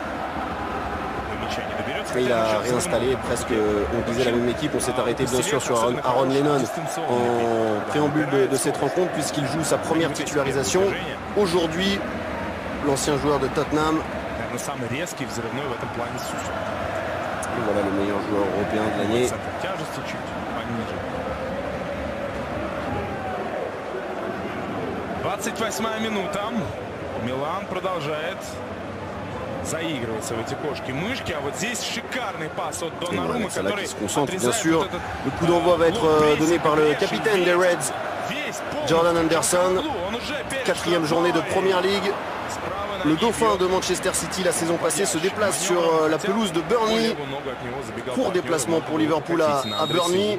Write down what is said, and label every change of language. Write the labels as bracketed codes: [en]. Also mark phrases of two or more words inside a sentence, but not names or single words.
[fr] Et il a réinstallé presque, on disait la même équipe. On s'est arrêté bien sûr sur Aaron Lennon en préambule de cette rencontre puisqu'il joue sa première titularisation. Aujourd'hui, l'ancien joueur de Tottenham. Et voilà le meilleur joueur européen de l'année. [ru] Милан продолжает заигрываться в эти кошки-мышки. А вот здесь шикарный пас от Донарума, [fr] который se concentre bien sûr. Le coup d'envoi va être donné par le capitaine des Reds, Jordan Henderson. 4e journée de Premier League. Le dauphin de Manchester City la saison passée se déplace sur la pelouse de Burnley. Court déplacement pour Liverpool à Burnley.